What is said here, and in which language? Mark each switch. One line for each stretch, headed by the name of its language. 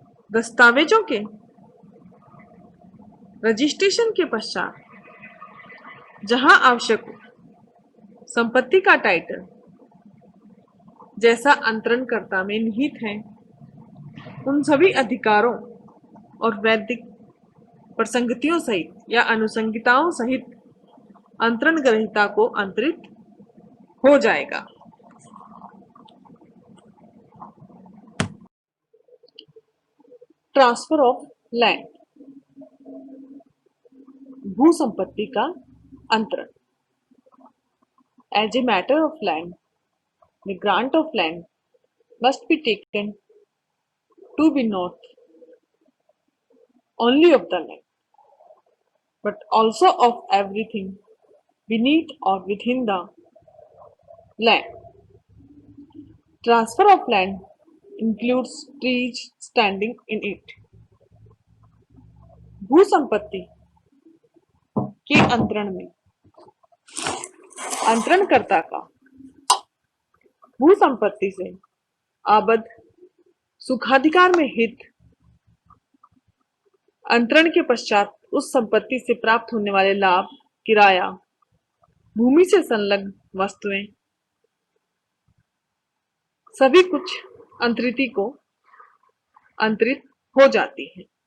Hindi: दस्तावेजों के रजिस्ट्रेशन के पश्चात जहां आवश्यक हो संपत्ति का टाइटल जैसा अंतरणकर्ता में निहित है उन सभी अधिकारों और वैधिक प्रसंगतियों सहित या अनुसंगिताओं सहित अंतरण ग्रहीता को अंतरित हो जाएगा। ट्रांसफर ऑफ लैंड, भू संपत्ति का अंतरण।
English: As a matter of land, the grant of land must be taken to be not only of the land but also of everything beneath or within the land. Transfer of land includes trees standing in it.
Hindi: भू संपत्ति के अंतरण में अंतरणकर्ता का भू संपत्ति से आबद्ध सुखाधिकार में हित अंतरण के पश्चात उस संपत्ति से प्राप्त होने वाले लाभ, किराया, भूमि से संलग्न वस्तुएं सभी कुछ अंतरिति को अंतरित हो जाती हैं।